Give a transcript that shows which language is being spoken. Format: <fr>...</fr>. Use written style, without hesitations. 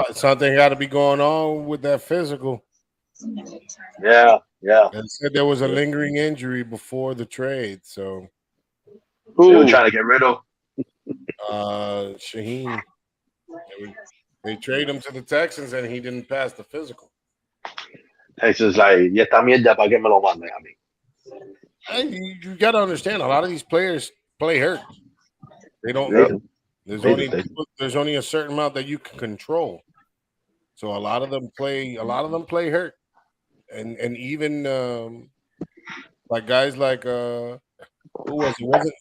<en>Something got to be going on with that physical. Yeah. They said there was a lingering injury before the trade, so they were trying to get rid of Shaheen. They traded him to the Texans, and he didn't pass the physical. Texans like,</en> <es>y esta mierda para que me lo manden a mí.</es> <en>Hey, you got to understand, a lot of these players play hurt. They don't. There's only a certain amount that you can control. So a lot of them play hurt, and even like guys like who was it?</en>